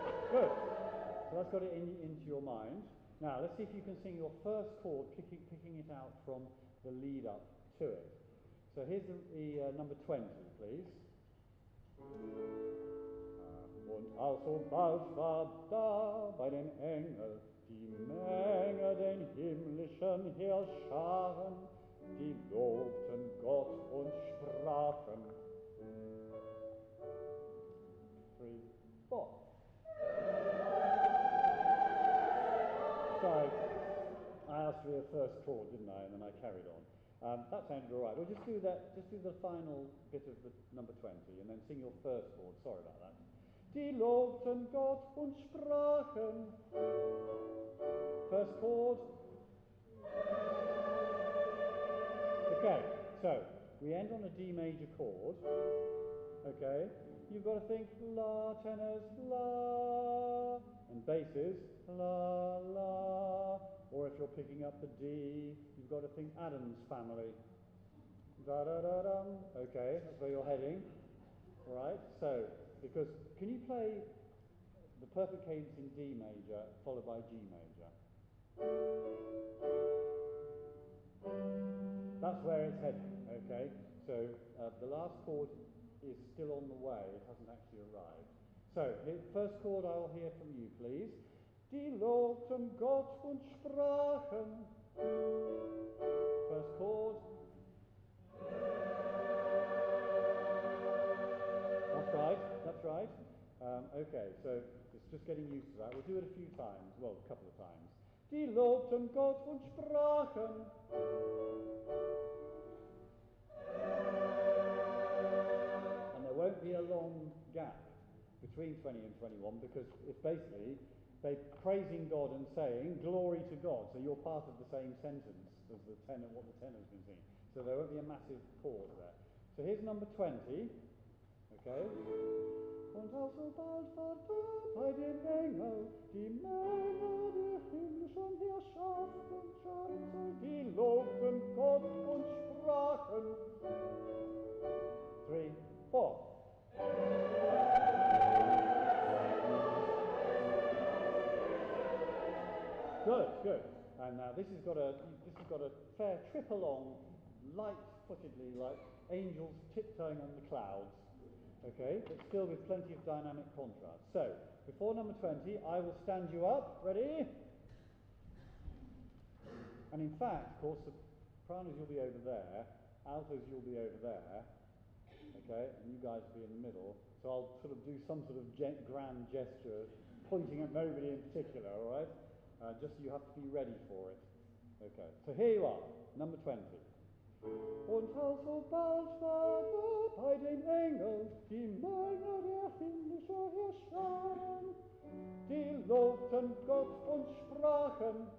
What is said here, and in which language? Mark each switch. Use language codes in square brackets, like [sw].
[en] Good. So that's got it into your mind. Now let's see if you can sing your first chord, picking it out from the lead up to it. So here's the number 20, please. [de] Und also bald war da bei den Engeln die Menge den himmlischen Heerscharen, die lobten Gott und sprachen. [en] 3, 4. Sorry, I asked for the first chord, didn't I? And then I carried on. That sounded all right. We'll just do that. Just do the final bit of the number 20, and then sing your first chord. Sorry about that. [de] Die lobten Gott und sprachen. [en] First chord. Okay, so we end on a D major chord. Okay, you've got to think la tenors, la, and basses, la, la. Or if you're picking up the D, you've got to think Adam's family. Da da da dum. Okay, that's where you're heading. All right. So, because can you play the perfect cadence in D major followed by G major? That's where it's heading. Okay. So the last chord is still on the way. It hasn't actually arrived. So, first chord I'll hear from you, please. [de] Die lobten Gott und sprachen. [en] First chord. That's right, that's right. Okay, so it's just getting used to that. We'll do it a few times, well, a couple of times. [de] Die lobten Gott und sprachen. [en] And there won't be a long gap between 20 and 21 because it's basically they're praising God and saying glory to God. So you're part of the same sentence as the tenor, what the tenor's been singing. So there won't be a massive pause there. So here's number 20. Okay. [de] Und also bald war da bei den Engeln die Menge der himmlischen Herrschaften, Scharen, die lobten Gott und sprachen. [en] 3, 4. Good, good. And now this has got a fair trip along, light-footedly, like angels tiptoeing on the clouds. Okay, but still with plenty of dynamic contrast. So, before number 20, I will stand you up. Ready? And in fact, of course, sopranos you'll be over there, altos you'll be over there. Okay, and you guys will be in the middle. So I'll sort of do some sort of grand gesture, pointing at nobody in particular. All right. Just you have to be ready for it. Okay, so here you are, number 20. [de] Und also bald war da bei den Engeln die Menge der himmlischen Herrscharen, die lobten Gott und sprachen.